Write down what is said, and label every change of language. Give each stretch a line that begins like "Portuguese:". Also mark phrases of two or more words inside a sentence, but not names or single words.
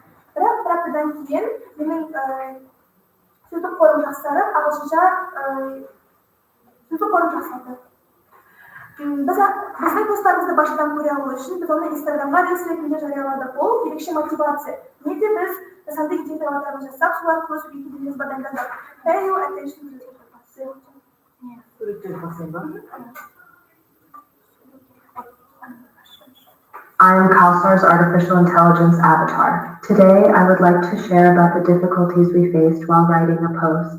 Kazakh: Бірақ бір аптадан кейін менің сөздік қорым жақсарып, ағылшынша сөздік қорым жақсарды. Біздің посттарымызды басшыдан көре алу үшін біз оны Instagramға рилс ретінде жарияладық. Ол ерекше мотивация. Неде біз жасанды идеяларын жасап, солар арқылы сөйлейтін тіліміз бадаңдадық.
English: Pay your attention to I am Kawsar's artificial intelligence avatar. Today, I would like to share about the difficulties we faced while writing a post.